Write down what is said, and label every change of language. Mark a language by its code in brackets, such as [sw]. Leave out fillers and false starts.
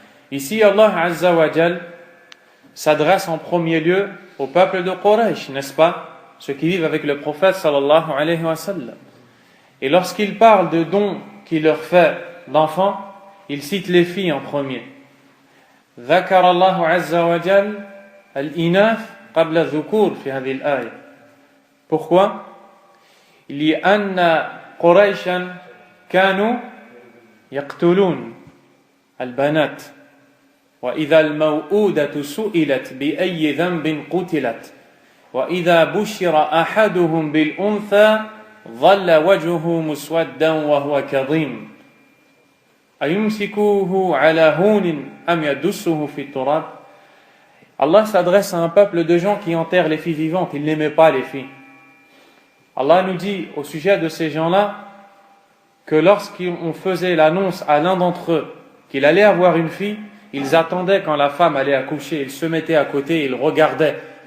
[fr] Ici, Allah Azza wa Jal s'adresse en premier lieu au peuple de Quraysh, n'est-ce pas? Ceux qui vivent avec le prophète sallallahu alayhi wa sallam. Et lorsqu'il parle de dons qu'il leur fait d'enfants, il cite les filles en premier. [ar] ذكر الله عز وجل الإناث قبل الذكور في هذه الآية. [fr] Pourquoi? [ar] لأن قريشا كانوا يقتلون البنات وإذا الموءودة سئلت بأي ذنب قتلت وإذا بشر أحدهم بالأنثى ظل وجهه مسودا وهو كظيم أيمسكوه على هون أم يدسه في التراب. [fr] Allah s'adresse à un peuple de gens qui enterrent les filles vivantes. Ils n'aimaient pas les filles. Allah nous dit au sujet de ces gens-là que lorsqu'on faisait l'annonce à l'un d'entre eux qu'il allait avoir une fille, ils attendaient quand la femme allait accoucher, ils se mettaient à côté, ils regardaient.